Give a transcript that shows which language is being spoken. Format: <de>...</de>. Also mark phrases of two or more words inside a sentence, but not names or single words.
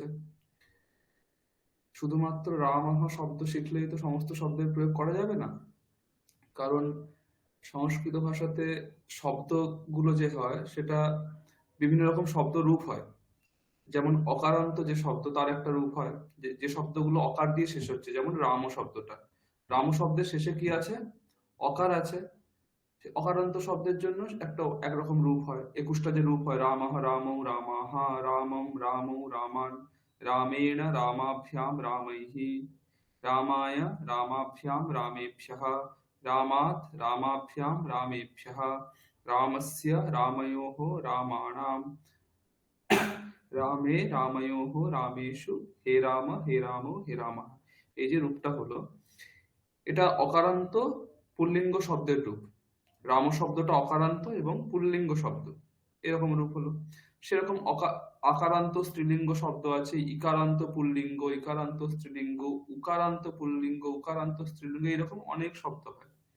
<bn>শুধুমাত্র রামহ শব্দ শিখলেই তো সমস্ত শব্দের প্রয়োগ করা যাবে না, কারণ সংস্কৃত ভাষাতে শব্দগুলো যে হয়, সেটা বিভিন্ন রকম শব্দ রূপ হয়। যেমন অকারান্ত যে শব্দ, তার একটা রূপ হয়, যে শব্দগুলো অকার দিয়ে শেষ হচ্ছে, যেমন রাম শব্দটা, রাম শব্দের শেষে কি আছে? অকার আছে। অকারান্ত শব্দের জন্য একটা একরকম রূপ হয়, 21টা যে রূপ হয়,</bn> <sa>রামঃ রামৌ রামাহ রামং রামৌ রামান রামেণ রামাভ্যাম রামৈহি রামায় রামাভ্যাম রামেভ্যঃ রামাৎ রামাভ্যাম রামেভ্যঃ রামস্য রাময়োঃ রামাণাম রামে রাময়োঃ রামেষু হে রাম হে রাম হে রামঃ।</sa> <bn>এই যে রূপটা হলো, এটা অকারান্ত পুল্লিঙ্গ শব্দের রূপ। রাম শব্দটা অকারান্ত এবং পুল্লিঙ্গ শব্দ, এরকম রূপ হলো। সেরকম আকারান্ত স্ত্রীলিঙ্গ শব্দ আছে, ইকারান্ত পুল্লিঙ্গ, ইকারান্ত স্ত্রীলিঙ্গ, উকারান্ত পুল্লিঙ্গ, উকারান্ত স্ত্রীলিঙ্গ, এরকম অনেক শব্দ হয়।</bn>